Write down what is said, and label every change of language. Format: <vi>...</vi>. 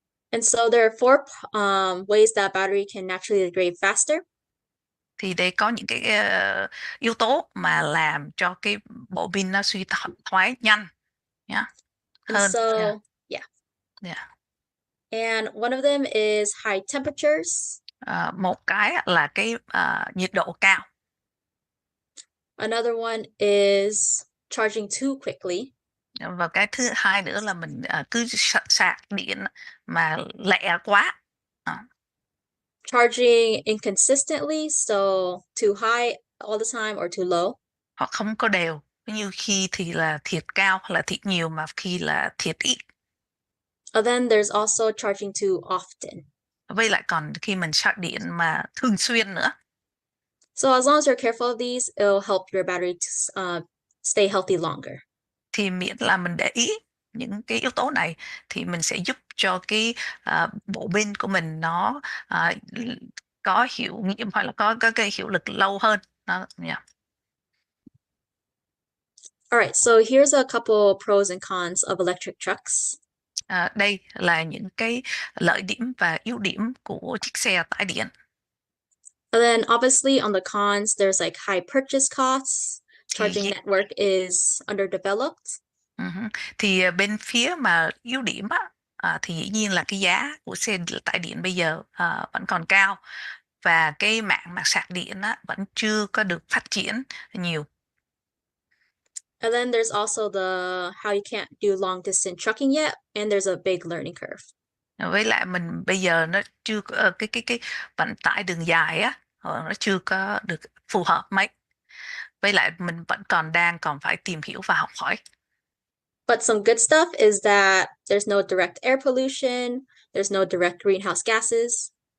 <en>And so there are four ways that battery can naturally degrade faster.</en> <vi>Thì đây có những cái yếu tố mà làm cho cái bộ pin nó suy thoái nhanh nhá, hơn.</vi> <en>And so, Yeah. And one of them is high temperatures.</en> <vi>Một cái là cái nhiệt độ cao.</vi> <en>Another one is charging too quickly.</en> <vi>Và cái thứ hai nữa là mình cứ sạc điện mà lẹ quá.</vi> <en>Charging inconsistently, so too high all the time or too low.</en> <vi>Họ không có đều, như khi thì là thiệt cao hay là thiệt nhiều, mà khi là thiệt ít.</vi> <en>And then there's also charging too often.</en> <vi>Với lại còn khi mình sạc điện mà thường xuyên nữa.</vi> <en>So as long as you're careful of these, it'll help your battery to stay healthy longer.</en> <vi>Thì miễn là mình để ý những cái yếu tố này thì mình sẽ giúp cho cái bộ pin của mình nó có hiệu nghiệm hoặc là có cái hiệu lực lâu hơn. Đó, yeah.</vi> <en>All right, so here's a couple pros and cons of electric trucks.</en> <vi>Đây là những cái lợi điểm và ưu điểm của chiếc xe tải điện.</vi> <en>And then obviously on the cons, there's like high purchase costs. Charging network is underdeveloped.</en> <vi>Thì bên phía mà ưu điểm thì dĩ nhiên là cái giá của xe tải điện bây giờ vẫn còn cao, và cái mạng sạc điện vẫn chưa có được phát triển nhiều.</vi> <en>And then there's also the how you can't do long distance trucking yet, and there's a big learning curve.</en> <vi>Với lại mình bây giờ nó chưa có cái vận tải đường dài nó chưa có được phù hợp mấy. Với lại mình vẫn còn phải tìm hiểu và học hỏi.</vi> <en>But some good stuff is that there's no direct air pollution, there's no direct greenhouse gases.</en>